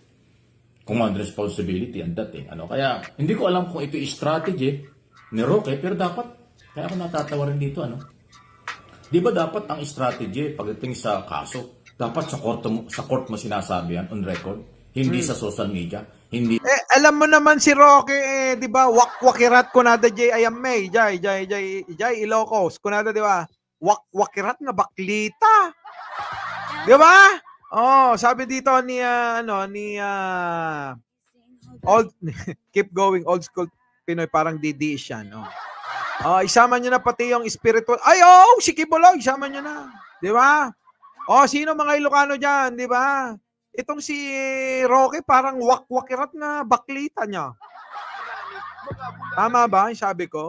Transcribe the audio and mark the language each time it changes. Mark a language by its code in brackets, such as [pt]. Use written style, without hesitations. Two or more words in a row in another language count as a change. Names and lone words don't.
[en] Command responsibility [tl] ang dating. Kaya, hindi ko alam kung ito strategy ni Roque, pero dapat, kaya ako natatawa rin dito, Di ba dapat ang strategy pagdating sa kaso, dapat sa court mo sinasabi yan, [en] on record, [tl] hindi sa [en] social media, [tl] hindi. Alam mo naman si Roque, di ba, [ilo] wakirat kunada jay ayamay, jay Ilocos, kunada, [tl] di ba, [ilo] wakirat nga baklita. [tl] Di ba? Sabi dito ni [en] old keep going, old school [tl] Pinoy, parang DDS yan. Isama nyo na pati yung spiritual. Si Kibuloy, isama nyo na. Di ba? Sino mga Ilocano dyan, di ba? Itong si Roque, parang wakirat na baklita niya. Tama ba yung sabi ko?